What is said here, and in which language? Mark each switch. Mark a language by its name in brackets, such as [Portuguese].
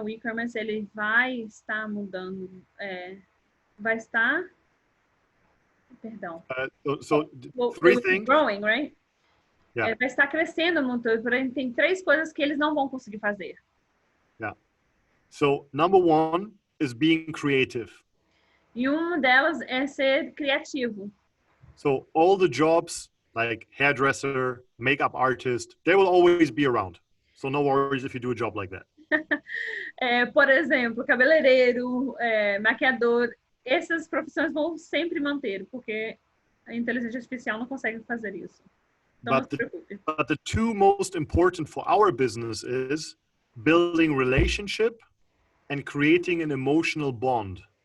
[Portuguese] O e-commerce, ele vai estar mudando. Vai estar... Perdão. [English] So 3 things... Growing, right? Yeah. [Portuguese] Vai estar crescendo muito. Porém, tem 3 coisas que eles não vão conseguir fazer. [English] Yeah. So, number 1 is being creative. [Portuguese] E uma delas é ser criativo. [English] So, all the jobs, like hairdresser, makeup artist, they will always be around. So no worries if you do a job like that. [Portuguese] Por exemplo, cabeleireiro, maquiador, essas profissões vão sempre manter, porque a inteligência artificial não consegue fazer isso. Então, não se preocupe. [English] But the 2 most important for our business is building relationship and creating an emotional bond.